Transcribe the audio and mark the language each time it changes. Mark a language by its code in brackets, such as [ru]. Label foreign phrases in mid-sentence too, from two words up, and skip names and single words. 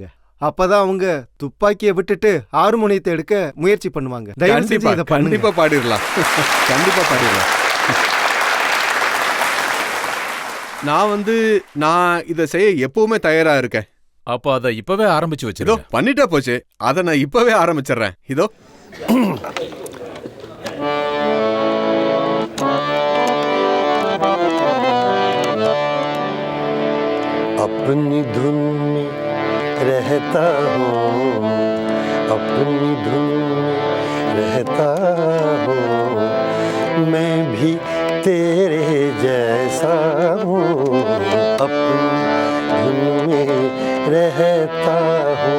[ta] அப்பதான் அவங்க துப்பாக்கியை விட்டுட்டு ஹார்மோனியத்தை எடுக்க முயற்சி பண்ணுவாங்க. தயவு செஞ்சு கண்டிப்பா இதை பண்ணுங்க. கண்டிப்பா பாடிடலாம். கண்டிப்பா பாடிடலாம். நான் இத செய்ய எப்பவுமே தயாரா இருக்கேன். அப்ப அத இப்பவே ஆரம்பிச்சு இதோ வச்சிருங்க. பண்ணிட்டா போச்சு. அத நான் இப்பவே ஆரம்பிச்சிடுறேன். இதோ [hi] अपनी धुन में रहता हूँ, अपनी धुन में रहता हूँ, मैं भी तेरे जैसा हूँ, अपनी धुन में रहता हूँ।